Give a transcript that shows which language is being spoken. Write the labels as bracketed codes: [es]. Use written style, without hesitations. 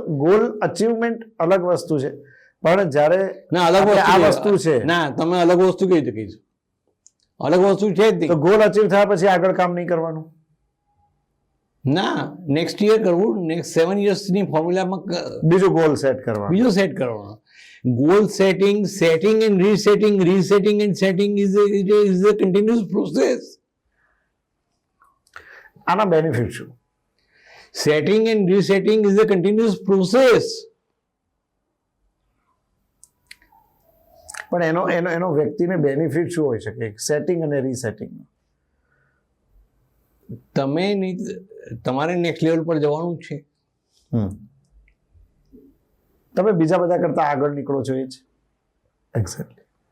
[gu] Goal achievement અલગ વસ્તુ છે, પણ જ્યારે ના અલગ આ વસ્તુ છે, ના તમે અલગ વસ્તુ કઈ રીતે કહીશું? અલગ વસ્તુ છે જ નહીં. તો ગોલ અચીવ થયા પછી આગળ કામ નહીં કરવાનું? ના, નેક્સ્ટ યર કરવું. નેક્સ્ટ 7 yearsની ફોર્મ્યુલામાં બીજો ગોલ સેટ કરવાનો. બીજો સેટ કરવાનો. [en] Goal setting and resetting is a continuous process. [gu] આના બેનિફિટ શું? [en] Setting and resetting is a continuous process. [gu] પણ એનો વ્યક્તિને બેનિફિટ શું હોઈ શકે સેટિંગ અને રીસેટિંગ? તમારે નેક્સ્ટ લેવલ પર જવાનું છે. તમે બીજા બધા કરતા આગળ નીકળો છો, એ જ એક્ઝેક્ટલી